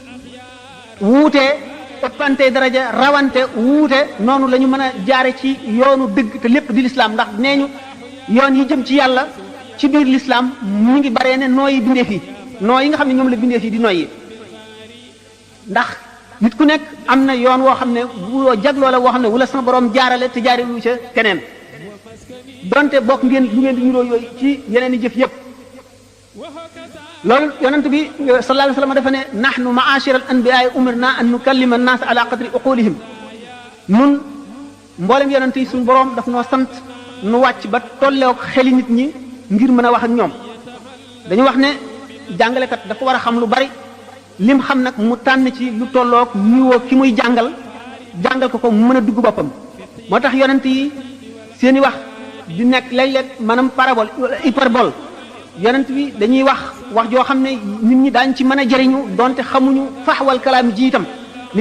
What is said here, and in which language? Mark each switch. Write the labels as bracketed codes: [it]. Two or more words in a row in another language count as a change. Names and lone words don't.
[wo] wuutee ëppante daraja rawante wuute noonu la ñu mën a jaare ci yoonu dëgg te lépp di lislaam ndax nee ñu yoon yi jëm ci yàlla ci biir lislaam mu ngi baree ne nooyi bindeef yi noo yi nga xam ne ñoom la bindeef yi di noyyi ndax nit ku nekk am na yoon woo xam ne wuloo jagloo la woo xam ne wala sama borom jaarale te jaare lu ca keneen donte bokk ngeen lu ngeen di niroo yooyu ci yeneen i jëf yëpp loolu yonent bi [ar] صلى الله عليه وسلم [wo] dafa ne [ar] نحن معاشر الأنبياء أمرنا أن نكلم الناس على قدر عقولهم [wo] nun mboolem yonent yi suñu borom daf noo sant nu wàcc ba tolleek xeli nit ñi ngir mën a wax ak ñoom dañu wax ne jàngalekat dafa war a xam lu bari lim xam nag mu tànn ci lu tollook niveau ki muy jàngal ko mu mën a dugg boppam moo tax yonent yi seeni wax di nekk léeg-léeg maanaam [fr] parabole hyperbole [wo] yonent bi dañuy wax joo xam ne nit ñi daañ ci mën a jëriñu donte xamuñu [ar] فحوى الكلام [wo] ji itam ni ki